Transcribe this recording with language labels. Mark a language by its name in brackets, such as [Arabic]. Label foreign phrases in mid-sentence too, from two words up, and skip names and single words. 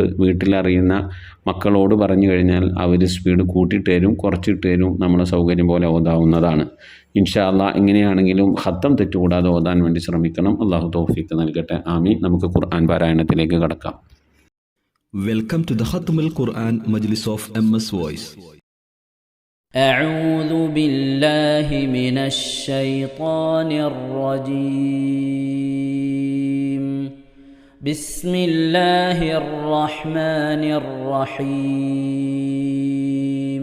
[Malayalam] വീട്ടിലറിയുന്ന മക്കളോട് പറഞ്ഞു കഴിഞ്ഞാൽ അവർ സ്പീഡ് കൂട്ടിയിട്ട് തരും, കുറച്ചിട്ട് തരും. നമ്മളെ സൗകര്യം പോലെ ഓതാവുന്നതാണ്. [Arabic] إن شاء الله [Malayalam] എങ്ങനെയാണെങ്കിലും ഖതം തെറ്റുകൂടാതെ ഓതാൻ വേണ്ടി ശ്രമിക്കണം. അല്ലാഹു തൗഫീഖ് നൽകട്ടെ. ആമീൻ. നമുക്ക് ഖുർആൻ പാരായണത്തിലേക്ക് കടക്കാം. [English] Welcome to the Khatmul Quran Majlis of MS Voice. [Arabic] أعوذ بالله من الشيطان الرجيم. بسم الله الرحمن الرحيم.